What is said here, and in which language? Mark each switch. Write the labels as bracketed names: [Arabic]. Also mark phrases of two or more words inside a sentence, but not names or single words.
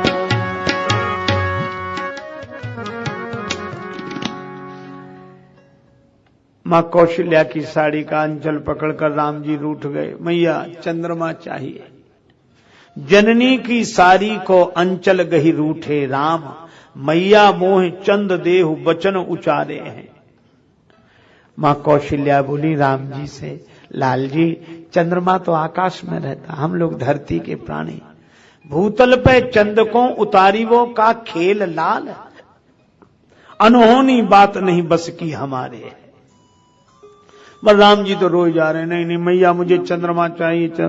[Hindi] मां कौशल्या की साड़ी का अंचल पकड़कर राम जी रूठ गए, मैया चंद्रमा चाहिए। [Braj] जननी की साड़ी को अंचल गही रूठे राम, मैया मोह चंद देहु बचन उचारे हैं। [Hindi] मां कौशल्या बोली राम जी से, लाल जी चंद्रमा तो आकाश में रहता, हम लोग धरती के प्राणी, [Braj] भूतल पे चंद को उतारी वो का खेल लाल, अनहोनी बात नहीं बस की हमारे। [Hindi] पर राम जी तो रोए जा रहे हैं, नहीं नहीं मैया मुझे चंद्रमा चाहिए।